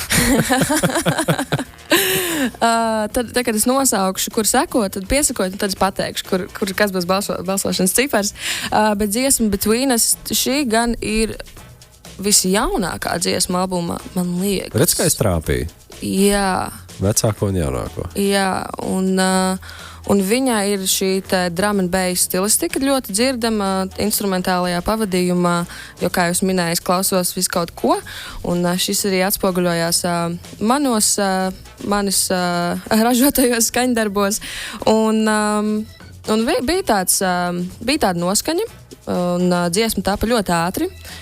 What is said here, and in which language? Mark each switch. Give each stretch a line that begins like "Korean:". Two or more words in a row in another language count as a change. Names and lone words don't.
Latvian: Tad, kad es nosaukšu, kur sekot, tad piesakot, tad es pateikšu, kas būs balsošanas cipars. Bet dziesma Betweenās, šī gan ir visjaunākā dziesma albumā, man liekas. Redz, kā es trāpīju? Jā. Vecāko un jaunāko. Jā, un viņā ir šī
English: drum and bass
Latvian: stilistika ļoti dzirdama instrumentālajā pavadījumā, jo, kā jūs minēju, es klausos visu kaut ko, un šis arī atspoguļojās manis ražotajos skaņdarbos, un bija tāda noskaņa, un dziesma tāpa ļoti ātri.